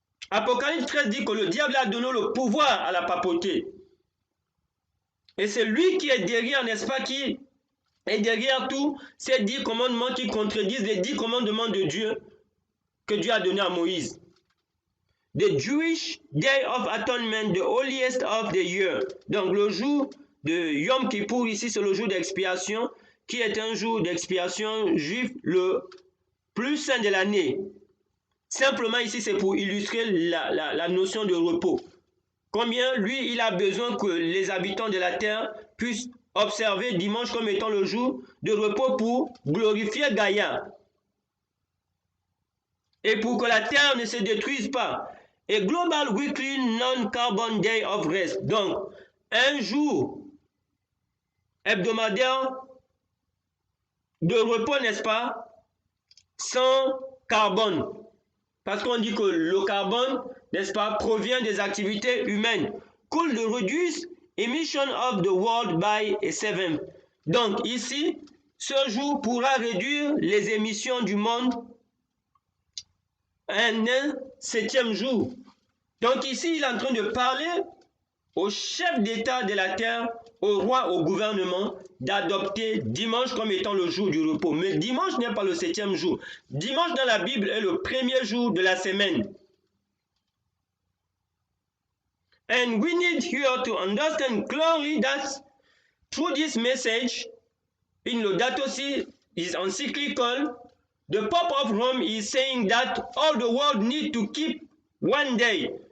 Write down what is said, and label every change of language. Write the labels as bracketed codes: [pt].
[fr] Apocalypse 13 dit que le diable a donné le pouvoir à la papauté. Et c'est lui qui est derrière, n'est-ce pas, qui est derrière tous ces 10 commandements qui contredisent les 10 commandements de Dieu que Dieu a donné à Moïse. [en] The Jewish Day of Atonement, the holiest of the year. [fr] Donc le jour de Yom Kippour, ici c'est le jour d'expiation, qui est un jour d'expiation juif le plus saint de l'année. Simplement ici c'est pour illustrer la notion de repos. Combien lui il a besoin que les habitants de la terre puissent observer dimanche comme étant le jour de repos pour glorifier Gaïa. Et pour que la terre ne se détruise pas. Et [en] Global Weekly Non-Carbon Day of Rest. [fr] Donc, un jour hebdomadaire de repos, n'est-ce pas, sans carbone. Parce qu'on dit que le carbone, n'est-ce pas, provient des activités humaines. [en] Could reduce emission of the world by a 7. [fr] Donc, ici, ce jour pourra réduire les émissions du monde un 7e jour. Donc ici, il est en train de parler au chef d'État de la terre, au roi, au gouvernement, d'adopter dimanche comme étant le jour du repos. Mais dimanche n'est pas le 7e jour. Dimanche dans la Bible est le premier jour de la semaine. [en] And we need here to understand clearly that through this message, in Laudato Si, is encyclical, the Pope of Rome is saying that all the world need to keep one day.